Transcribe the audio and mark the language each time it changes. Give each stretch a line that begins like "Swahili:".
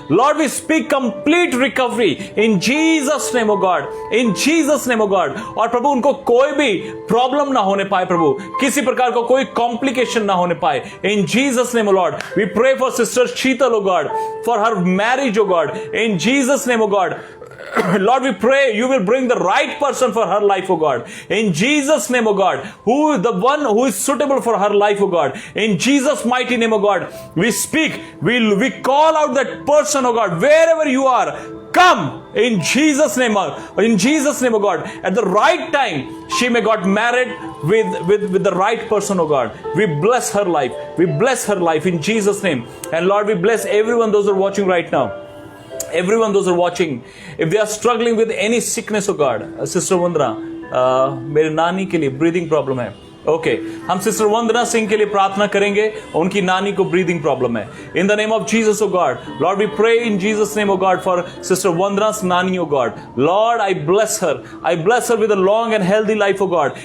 English: Lord we speak complete recovery in Jesus name of God, in Jesus name of God.
Hindi: और प्रभु उनको कोई भी problem ना होने पाए प्रभु, किसी प्रकार का कोई कॉम्प्लिकेशन ना होने पाए।
English: In Jesus name oh Lord we pray for sister Sheetal oh God, for her marriage oh God, in Jesus name oh God. Lord, we pray you will bring the right person for her life, oh God. In Jesus' name, oh God. Who is the one who is suitable for her life, oh God. In Jesus' mighty name, oh God. We speak, we call out that person, oh God, wherever you are. Come in Jesus' name, in Jesus' name, oh God. At the right time, she may got married with the right person, oh God. We bless her life. We bless her life in Jesus' name. And Lord, we bless everyone, those who are watching right now. Everyone, those who are watching, if they are struggling with any sickness, oh God.
Hindi: Sister Vandana, मेरे नानी के लिए breathing problem है। Okay, हम sister वंदना सिंह के लिए प्रार्थना करेंगे, उनकी नानी को ब्रीदिंग प्रॉब्लम है।
English: In the name of Jesus oh God, Lord we pray in Jesus name oh God for sister Vandana's nani oh God. Lord I bless her with a long and healthy life oh God.